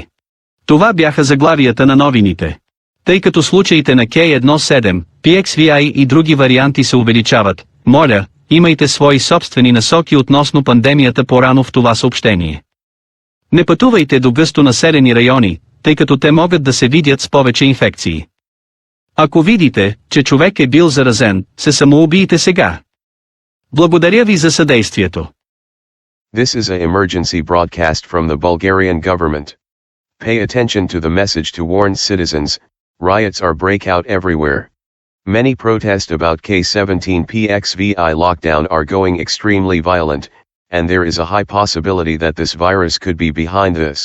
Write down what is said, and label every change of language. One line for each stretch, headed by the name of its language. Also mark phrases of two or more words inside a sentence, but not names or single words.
Bulgarian: Това бяха заглавията на новините. Тъй като случаите на K17, PXVI и други варианти се увеличават, моля, имайте свои собствени насоки относно пандемията по-рано в това съобщение. Не пътувайте до гъсто населени райони, тъй като те могат да се видят с повече инфекции. Ако видите, че човек е бил заразен, се самоубийте сега. Благодаря ви за съдействието.
English: This is an emergency broadcast from the Bulgarian government. Pay attention to the message to warn citizens. Riots are breakout everywhere. Many protests about K17 PXVI lockdown are going extremely violent, and there is a high possibility that this virus could be behind this.